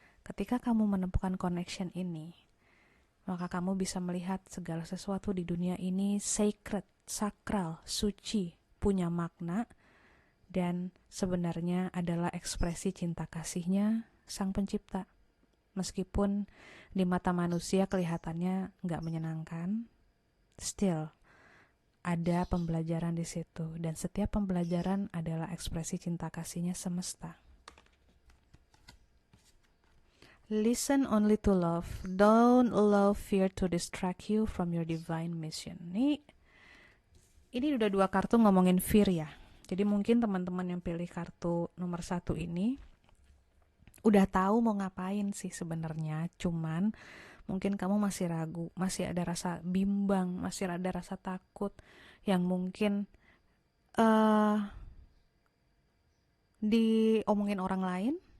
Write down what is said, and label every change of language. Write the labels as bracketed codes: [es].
[id] Ketika kamu menemukan connection ini, maka kamu bisa melihat segala sesuatu di dunia ini sacred, sakral, suci, punya makna, dan sebenarnya adalah ekspresi cinta kasihnya sang pencipta. Meskipun di mata manusia kelihatannya nggak menyenangkan, still ada pembelajaran di situ, dan setiap pembelajaran adalah ekspresi cinta kasihnya semesta. [en] Listen only to love. Don't allow fear to distract you from your divine mission. [id] Ini udah 2 kartu ngomongin fear ya. Jadi mungkin teman-teman yang pilih kartu nomor 1 ini udah tahu mau ngapain sih sebenarnya. Cuman mungkin kamu masih ragu, masih ada rasa bimbang, masih ada rasa takut yang mungkin diomongin orang lain.